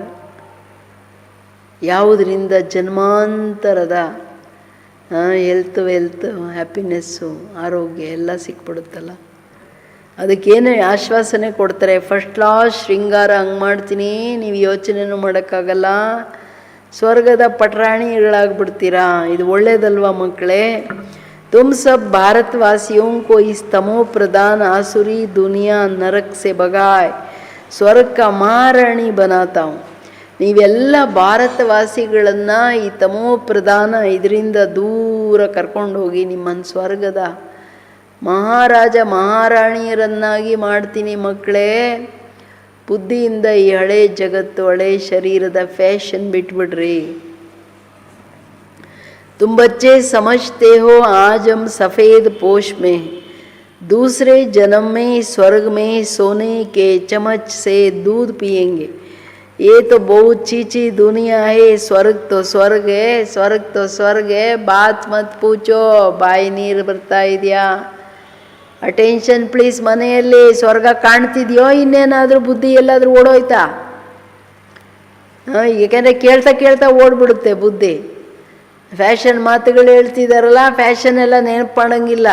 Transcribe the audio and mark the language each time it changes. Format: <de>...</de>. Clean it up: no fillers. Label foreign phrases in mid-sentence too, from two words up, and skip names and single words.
<kn>ಯಾವುದರಿಂದ ಜನ್ಮಾಂತರದ</kn> <en>health wealth happiness</en> <kn>ಆರೋಗ್ಯ ಎಲ್ಲ ಸಿಕ್ಬಿಡುತ್ತಲ್ಲ. ಅದಕ್ಕೇನು ಆಶ್ವಾಸನೆ ಕೊಡ್ತಾರೆ,</kn> <en>first class</en> <kn>ಶೃಂಗಾರ ಹಂಗೆ ಮಾಡ್ತೀನಿ, ನೀವು ಯೋಚನೆನೂ ಮಾಡೋಕ್ಕಾಗಲ್ಲ, ಸ್ವರ್ಗದ ಪಟರಾಣಿಗಳಾಗ್ಬಿಡ್ತೀರಾ. ಇದು ಒಳ್ಳೇದಲ್ವಾ ಮಕ್ಕಳೇ?</kn> <hi>तुम सब भारतवासियों को इस तमो प्रधान आसुरी दुनिया नरक से भगाए स्वर्ग का महारानी बनाता हूँ.</hi> <kn>ನೀವೆಲ್ಲ ಭಾರತವಾಸಿಗಳನ್ನು ಈ ತಮೋ ಪ್ರಧಾನ ಇದರಿಂದ ದೂರ ಕರ್ಕೊಂಡು ಹೋಗಿ ನಿಮ್ಮನ್ನು ಸ್ವರ್ಗದ ಮಹಾರಾಜ ಮಹಾರಾಣಿಯರನ್ನಾಗಿ ಮಾಡ್ತೀನಿ ಮಕ್ಕಳೇ. ಬುದ್ಧಿಯಿಂದ ಈ ಹಳೆ ಜಗತ್ತು, ಹಳೆ ಶರೀರದ ಫ್ಯಾಷನ್ ಬಿಟ್ಬಿಡ್ರಿ.</kn> <hi>तुम बच्चे समझते हो आज हम सफ़ेद पोश में दूसरे जन्म में स्वर्ग में सोने के चम्मच से दूध पिएंगे. ये तो बहुत चीची दुनिया है. स्वर्ग तो स्वर्ग है, स्वर्ग तो स्वर्ग है. बात मत पूछो.</hi> <kn>ಬಾಯಿ ನೀರು ಬರ್ತಾ ಇದೆಯಾ?</kn> <en>attention please.</en> <kn>ಮನೆಯಲ್ಲಿ ಸ್ವರ್ಗ ಕಾಣ್ತಿದ್ಯೋ, ಇನ್ನೇನಾದರೂ ಬುದ್ಧಿ ಎಲ್ಲಾದರೂ ಓಡೋಯ್ತಾ? ಏಕೆಂದರೆ ಕೇಳ್ತಾ ಕೇಳ್ತಾ ಓಡ್ಬಿಡುತ್ತೆ ಬುದ್ಧಿ. ಫ್ಯಾಷನ್ ಮಾತುಗಳು ಹೇಳ್ತಿದ್ದಾರಲ್ಲ, ಫ್ಯಾಷನ್ ಎಲ್ಲ ನೆನಪು ಮಾಡೋಂಗಿಲ್ಲ.</kn>